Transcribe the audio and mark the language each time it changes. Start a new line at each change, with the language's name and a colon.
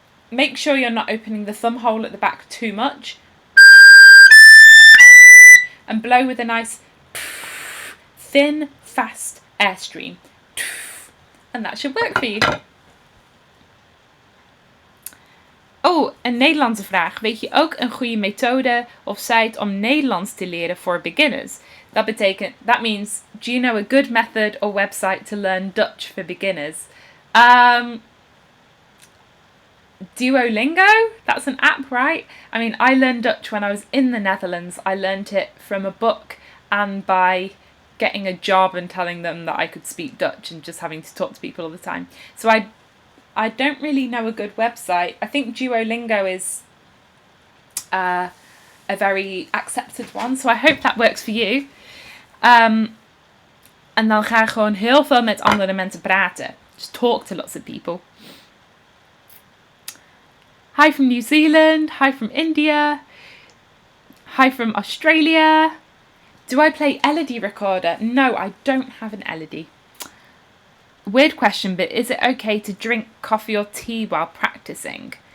English: Make sure you're not opening the thumb hole at the back too much. And blow with a nice thin, fast airstream. And that should work for you.
Dutch: Oh, een Nederlandse vraag. Weet je ook een goede methode of site om Nederlands te leren voor beginners?
English: That means, do you know a good method or website to learn Dutch for beginners? Duolingo, that's an app, right? I mean, I learned Dutch when I was in the Netherlands. I learned it from a book and by getting a job and telling them that I could speak Dutch and just having to talk to people all the time. So I don't really know a good website. I think Duolingo is a very accepted one, so I hope that works for you.
Dutch: En dan ga ik gewoon heel veel met andere mensen praten.
English: Just talk to lots of people. Hi from New Zealand. Hi from India. Hi from Australia. Do I play LED recorder? No, I don't have an LED. Weird question, but is it okay to drink coffee or tea while practicing?